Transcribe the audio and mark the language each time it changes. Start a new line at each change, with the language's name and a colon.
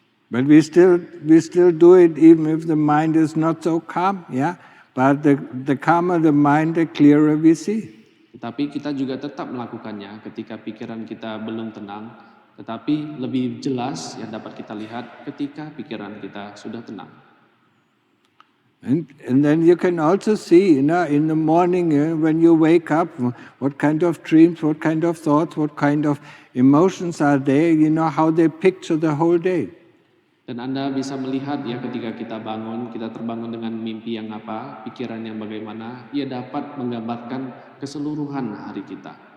English: But we still do it even if the mind is not so calm, yeah. But the calmer the mind, the clearer we see.
Indonesian: Tetapi kita juga tetap melakukannya ketika pikiran kita belum tenang, tetapi lebih jelas yang dapat kita lihat ketika pikiran kita sudah tenang.
English: And then you can also see, in the morning when you wake up, what kind of dreams, what kind of thoughts, what kind of emotions are there, how they picture the whole day.
Indonesian: Dan Anda bisa melihat, ya, ketika kita terbangun dengan mimpi yang apa, pikiran yang bagaimana, ia dapat menggambarkan keseluruhan hari kita.